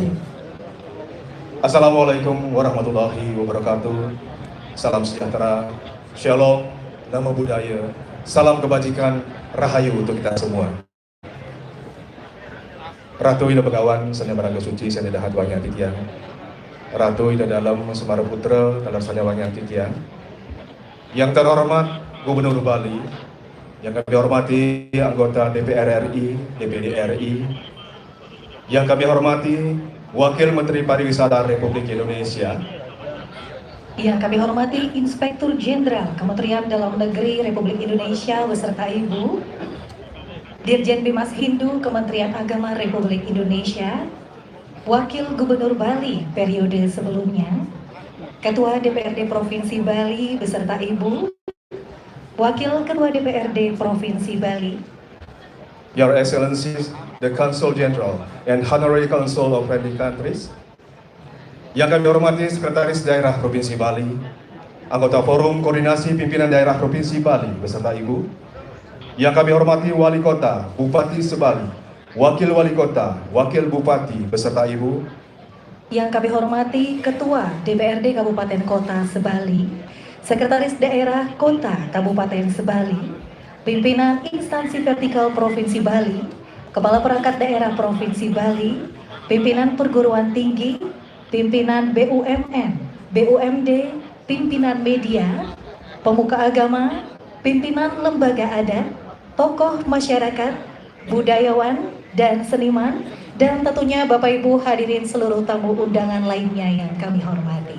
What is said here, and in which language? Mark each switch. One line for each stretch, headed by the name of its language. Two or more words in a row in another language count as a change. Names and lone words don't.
Arabic: السلام عليكم ورحمة الله وبركاته.
Indonesian: Salam sejahtera, shalom,
Pali: namo buddhaya,
Indonesian: salam kebajikan, rahayu untuk kita semua.
Balinese: Ratu Ida Begawan, Sanya Baraga Suci, Sanya Dahat Wangyang Titiang. Ratu Ida Dalam, Semara Putra, Dalam Sanya Wangyang Titiang.
Indonesian: Yang terhormat Gubernur Bali, yang kami hormati anggota DPR RI, DPD RI, yang kami hormati Wakil Menteri Pariwisata Republik Indonesia, yang kami hormati Inspektur Jenderal Kementerian Dalam Negeri Republik Indonesia beserta Ibu, Dirjen Bimas Hindu Kementerian Agama Republik Indonesia, Wakil Gubernur Bali periode sebelumnya, Ketua DPRD Provinsi Bali beserta Ibu, Wakil Ketua DPRD Provinsi Bali,
English: Your Excellencies, the Consul General and Honorary Consul of friendly countries,
Indonesian: yang kami hormati Sekretaris Daerah Provinsi Bali, anggota Forum Koordinasi Pimpinan Daerah Provinsi Bali beserta Ibu, yang kami hormati Wali Kota, Bupati Sebali, Wakil Wali Kota, Wakil Bupati beserta Ibu, yang kami hormati Ketua DPRD Kabupaten Kota Sebali, Sekretaris Daerah Kota Kabupaten Sebali, pimpinan instansi vertikal Provinsi Bali, Kepala Perangkat Daerah Provinsi Bali, pimpinan perguruan tinggi, pimpinan BUMN, BUMD, pimpinan media, pemuka agama, pimpinan lembaga adat, tokoh masyarakat, budayawan, dan seniman, dan tentunya Bapak Ibu hadirin seluruh tamu undangan lainnya yang kami hormati.